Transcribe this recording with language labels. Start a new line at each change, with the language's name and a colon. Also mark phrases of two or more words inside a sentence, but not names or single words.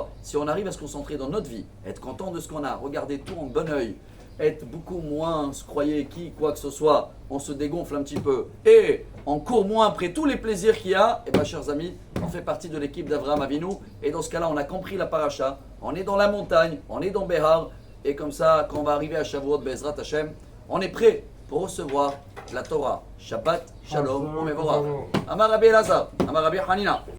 French: Si on arrive à se concentrer dans notre vie, être content de ce qu'on a, regarder tout en bon oeil, être beaucoup moins se croyer qui, quoi que ce soit, on se dégonfle un petit peu et on court moins après tous les plaisirs qu'il y a, et bien chers amis, on fait partie de l'équipe d'Avraham Avinu et dans ce cas-là on a compris la paracha, on est dans la montagne, on est dans Behar et comme ça quand on va arriver à Shavuot
Hebrew: בעזרת השם,
French: on est prêt pour recevoir la Torah.
Hebrew: שבת שלום ומבורך. אמר רבי אלעזר, אמר רבי חנינא.